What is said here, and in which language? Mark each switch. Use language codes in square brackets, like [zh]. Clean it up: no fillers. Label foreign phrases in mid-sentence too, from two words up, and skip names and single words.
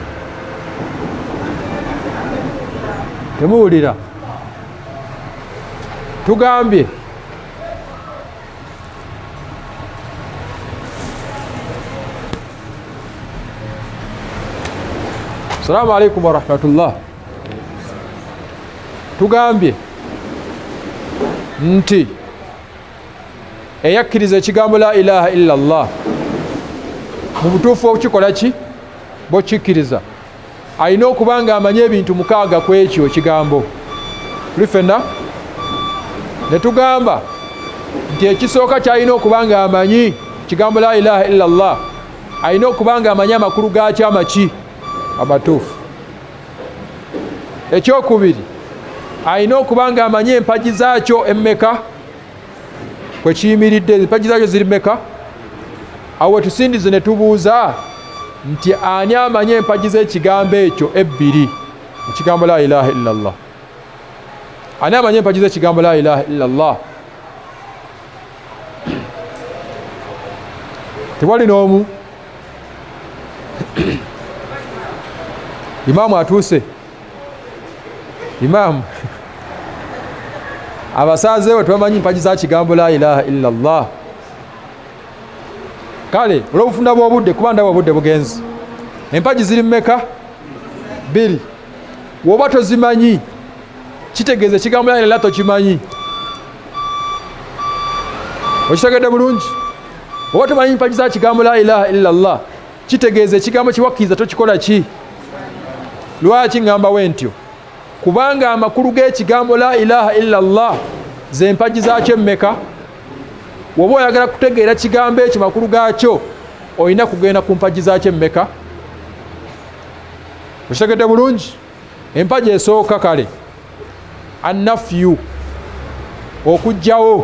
[lg] Temuwulira tugambye [ar] السلام عليكم ورحمة الله. [lg] Tugambye nti eyakkiriza ekigambo [ar] لا إله إلا الله [lg] mu butuufu okikola ki bw'okikkiriza alina okuba nga amanye ebintu 6 ku ekyo ekigambo. Tuli ffenna ne tugamba nti ekisooka kyalina okuba nga amanyi kigambo [ar] لا إله إلا الله [lg] alina okuba nga amanye amakulu gakyo amaki amatuufu. Ekyokubiri alina okuba nga amanye empagi zaakyo emmeka kwe kiyimiridde. Empagi zaakyo ziri mmeka? Awo tusindize ne tubuuza nti ani amanye empagi z'ekigambo ekyo 2 ekigambo [ar] لا إله إلا الله? [lg] Ani amanye empagi z'ekigambo [ar] لا إله إلا الله? [lg] Tewali n'omu. Imaamu atuuse. Imaamu abasazeewo tebamanyi mpagi za kigambo [ar] لا إله إلا الله. [lg] Kale olw'obufunda bw'obudde kuba ndaba obudde bugenzi. Empagi ziri mmeka? 2. Woba tozimanyi kitegeeza ekigambo [ar] لا إله إلا [lg] tokimanyi. Okitegedde bulungi? Woba tomanyi mpagi za kigambo [ar] لا إله إلا الله [lg] kitegeeza ekigambo kiwakkiriza tokikola ki? Lwaki ngamba wentyo? Kubanga amakulu g'ekigambo [ar] لا إله إلا الله [lg] ze mpagi zaakyo mmeka? Woba oyagala kutegeera kigambo ekyo makulu gaakyo olina kugenda ku mpagi zaakyo mmeka? Okitegedde bulungi? Empagi esooka kale annafyu okujjawo.